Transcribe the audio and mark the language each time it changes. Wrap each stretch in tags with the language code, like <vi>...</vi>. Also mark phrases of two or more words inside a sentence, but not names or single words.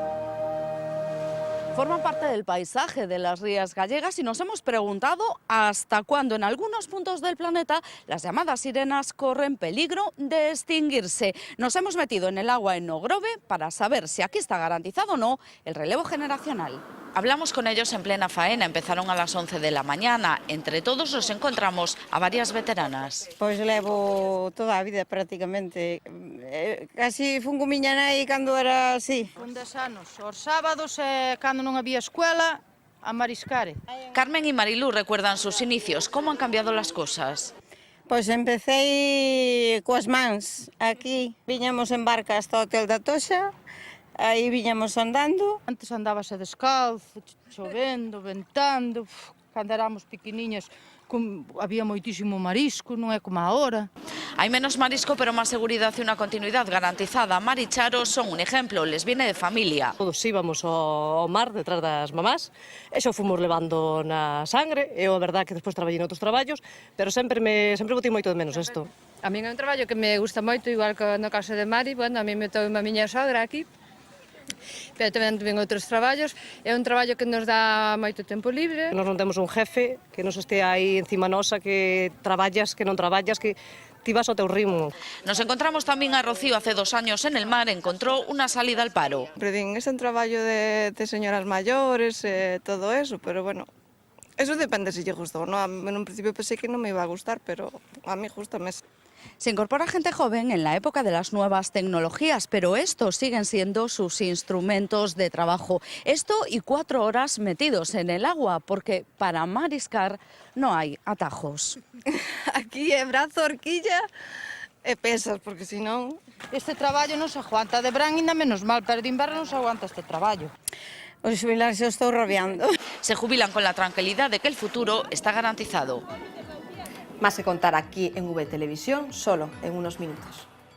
<es>Forman parte del paisaje de las rías gallegas y nos hemos preguntado hasta cuándo en algunos puntos del planeta las llamadas sirenas corren peligro de extinguirse. Nos hemos metido en el agua en Nogrove para saber si aquí está garantizado o no el relevo generacional. Hablamos con ellos en plena faena, empezaron a las 11 de la mañana. Entre todos nos encontramos a varias veteranas.</es> <gl>Pois levo toda a vida prácticamente. Casi fun con miña nai cando era así. Con 10 anos, os sábados, cando non había escuela, a mariscar.</gl> <es>Carmen y Marilú recuerdan sus inicios. ¿Cómo han cambiado las cosas?</es> <gl>Pois empecé coas mans aquí. Viñamos en barca hasta o Hotel da Toxa. Aí viñamos andando. Antes andábase descalzo, chovendo, ventando, Cando éramos pequeniñas había moitísimo marisco, non é como agora.</gl> <es>Hay menos marisco, pero más seguridad y una continuidad garantizada. Mar y Charo son un ejemplo, les viene de familia.</es> <gl>Todos íbamos ao mar detrás das mamás, e xa fomos levando na sangre. Eu, a verdad, que despois traballei noutros traballos, pero sempre botei moito de menos isto. A mí é un traballo que me gusta moito, igual que no caso de Mari, bueno, a mí me tome a miña sogra aquí, pero tamén ven outros traballos. É un traballo que nos dá moito tempo libre. Nos non temos un jefe que nos este aí encima nosa, que traballas, que non traballas, que ti vas ao teu ritmo.</gl> <es>Nos encontramos también a Rocío hace 2 años en el mar, encontró una salida al paro. Es un traballo de señoras mayores, todo eso, pero bueno, eso depende si</es> <gl>lle gustou,</gl> <es>¿no? En un principio pensé que non me iba a gustar, pero a mí gustame. Se incorpora gente joven en la época de las nuevas tecnologías, pero estos siguen siendo sus instrumentos de trabajo. Esto y 4 horas metidos en el agua, porque para mariscar no hay atajos.</es> <gl>Aquí é brazo, horquilla e pesas, porque si non... Este traballo non se aguanta, de verán ainda menos mal, pero de inverno non se aguanta este traballo. Os xubilarse os estou rabiando.</gl> <es>Se jubilan con la tranquilidad de que el futuro está garantizado. Más que contar aquí en V Televisión, solo en unos minutos.</es>